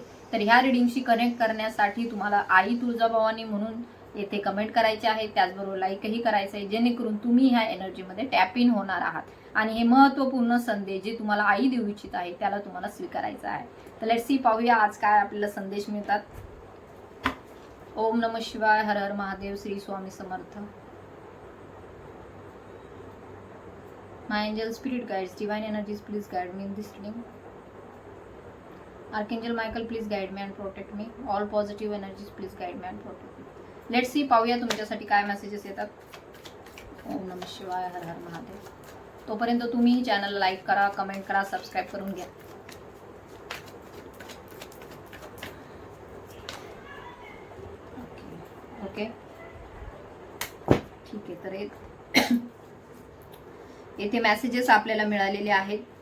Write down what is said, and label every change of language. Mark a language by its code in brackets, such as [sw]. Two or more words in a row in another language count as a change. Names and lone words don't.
[mr] तर ह्या रिडिंगशी कनेक्ट करण्यासाठी तुम्हाला आई तुळजाभवानी म्हणून येथे कमेंट करायचे आहे. त्याचबरोबर लाईकही करायचं आहे, जेणेकरून तुम्ही ह्या एनर्जीमध्ये [en] tap in [mr] होणार आहात आणि हे महत्त्वपूर्ण संदेश जे तुम्हाला आई देऊ इच्छित आहे त्याला तुम्हाला स्वीकारायचा आहे. तर [en] let's see, [mr] पाहूया आज काय आपल्याला संदेश मिळतात. ओम नमः शिवाय, हर हर महादेव, श्री स्वामी समर्थ. [en] My angel spirit guides, divine energies, please guide me in this reading. Archangel Michael, please guide me and protect me. All positive energies, please guide me and protect me. Let's see, [mr] पाहूया तुमच्यासाठी काय मेसेजेस येतात. ओम नमः शिवाय, हर हर महादेव. तोपर्यंत तुम्ही चॅनल लाईक करा, कमेंट करा, सबस्क्राईब करून घ्या. ओके, ठीक आहे. तर येथे मेसेजेस आपल्याला मिळालेले आहेत.